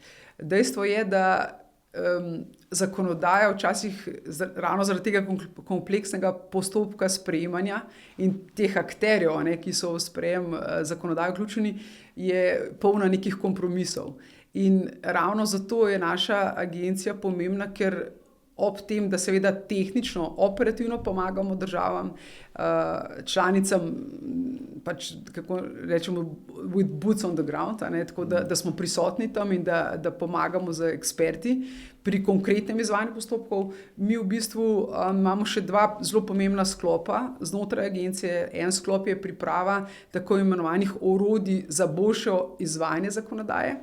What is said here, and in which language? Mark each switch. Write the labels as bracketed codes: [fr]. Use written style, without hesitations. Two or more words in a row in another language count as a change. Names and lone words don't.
[sl] Dejstvo je, da zakonodaja včasih ravno zaradi tega kompleksnega postopka sprejemanja in teh akterjev, ki so v sprejem zakonodaje vključeni, je polna nekih kompromisov. In ravno zato je naša agencija pomembna, ker ob tem, da seveda tehnično, operativno pomagamo državam, članicam, pač, kako rečemo, [en] with boots on the ground, [sl] tako da smo prisotni tam in da pomagamo z eksperti pri konkretnem izvajanju postopkov. Mi v bistvu imamo še 2 zelo pomembna sklopa znotraj agencije. En sklop je priprava tako imenovanih orodij za boljše izvajanje zakonodaje.